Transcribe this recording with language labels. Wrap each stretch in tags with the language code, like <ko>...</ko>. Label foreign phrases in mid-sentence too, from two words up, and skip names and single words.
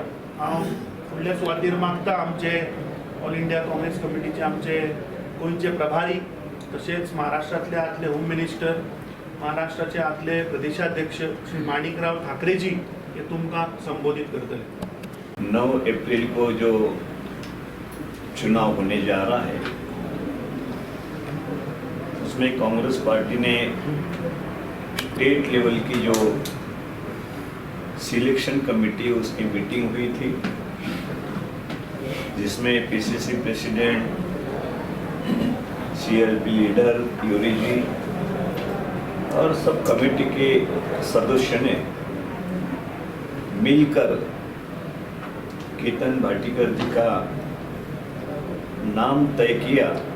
<kok>हांव फुडल्या सुवातेर मागता आमचे ऑल इंडिया काँग्रेस कमिटीचे आमचे गोंयचे प्रभारी, तशेंच महाराष्ट्रांतले आदले</kok> <en>home minister,</en> <kok>महाराष्ट्राचे आदले प्रदेशाध्यक्ष श्री माणिकराव ठाकरेजी ये तुमकां संबोधित करतले.</kok> <hi>9 अप्रैल को जो चुनाव होने जा रहा है उसमें कांग्रेस पार्टी ने</hi> <en>state level</en> <hi>की जो</hi> <en>selection committee</en> <hi>उसकी मीटिंग हुई थी जिसमें</hi> <en>PCC president, CLP leader</en> <hi>यूरी जी और सब कमेटी के सदस्य ने मिलकर केतन भाटीकर जी का नाम तय किया</hi>